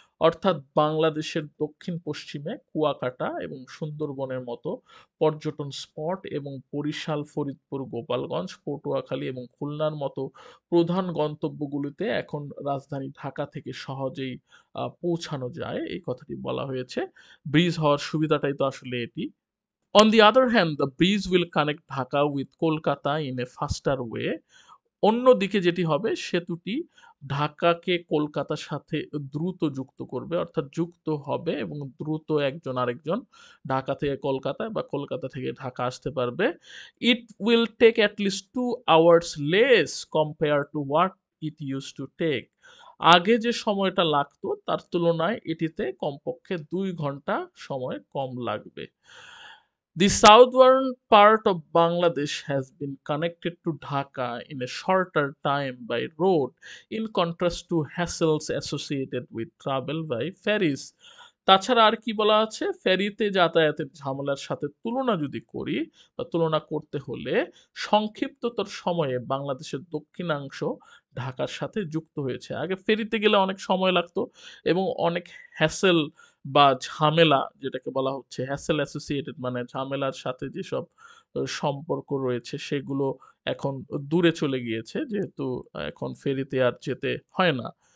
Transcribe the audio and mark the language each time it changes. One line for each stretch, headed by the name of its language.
Bangla: অর্থাৎ বাংলাদেশের দক্ষিণ পশ্চিমে কুয়াকাটা এবং সুন্দরবনের মতো পর্যটন স্পট এবং বরিশাল, ফরিদপুর, গোপালগঞ্জ, পটুয়াখালী এবং খুলনার মতো প্রধান গন্তব্যগুলিতে এখন রাজধানী ঢাকা থেকে সহজেই পৌঁছানো যায়, এই কথাটি বলা হয়েছে। ব্রিজ হওয়ার সুবিধাটাই তো আসলে এটি।
English: On the other hand, the bridge will connect Dhaka with Kolkata in a faster way.
Bangla: অন্যদিকে যেটি হবে সেতুটি ঢাকাকে কলকাতার সাথে দ্রুত যুক্ত করবে, অর্থাৎ যুক্ত হবে এবং দ্রুত একজন আরেকজন ঢাকা থেকে কলকাতায় বা কলকাতা থেকে ঢাকা আসতে পারবে।
English: It will take at least 2 hours less compare to what it use to take.
Bangla: আগে যে সময়টা লাগতো তার তুলনায় এটিতে কমপক্ষে ২ ঘন্টা সময় কম লাগবে।
English: The southern part of Bangladesh has been connected to Dhaka in a shorter time by road, in contrast to hassles associated with travel by ferries.
Bangla: তাছাড়া আর কি বলা আছে? ফেরিতে যাতায়াতের ঝামেলার সাথে তুলনা যদি করি বা তুলনা করতে হলে সংক্ষিপ্ততর সময়ে বাংলাদেশের দক্ষিণাংশ ঢাকার সাথে যুক্ত হয়েছে। আগে ফেরিতে গেলে অনেক সময় লাগতো এবং অনেক হ্যাসেল বা ঝামেলা যেটাকে বলা হচ্ছে হ্যাসেল অ্যাসোসিয়েটেড মানে ঝামেলার সাথে যেসব সম্পর্ক রয়েছে সেগুলো এখন দূরে চলে গিয়েছে যেহেতু এখন ফেরিতে আর যেতে হয় না।